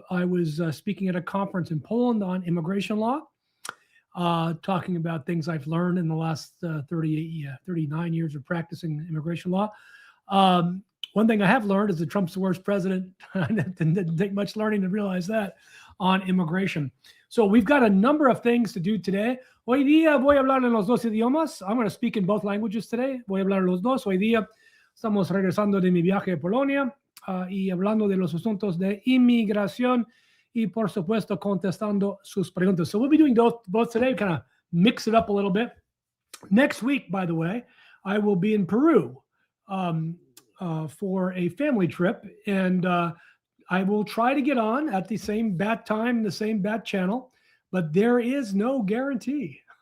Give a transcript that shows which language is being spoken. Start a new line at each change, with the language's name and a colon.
English: I was speaking at a conference in Poland on immigration law, talking about things I've learned in the last 39 years of practicing immigration law. One thing I have learned is that Trump's the worst president. It didn't take much learning to realize that on immigration. So we've got a number of things to do today.
Spanish: Hoy día voy a hablar en los dos idiomas.
English: I'm going to speak in both languages today.
Spanish: Voy a hablar los dos. Hoy día estamos regresando de mi viaje a Polonia y hablando de los asuntos de inmigración y, por supuesto, contestando sus preguntas.
English: So we'll be doing both today, kind of mix it up a little bit. Next week, by the way, I will be in Peru for a family trip, and I will try to get on at the same bat time, the same bat channel, but there is no guarantee.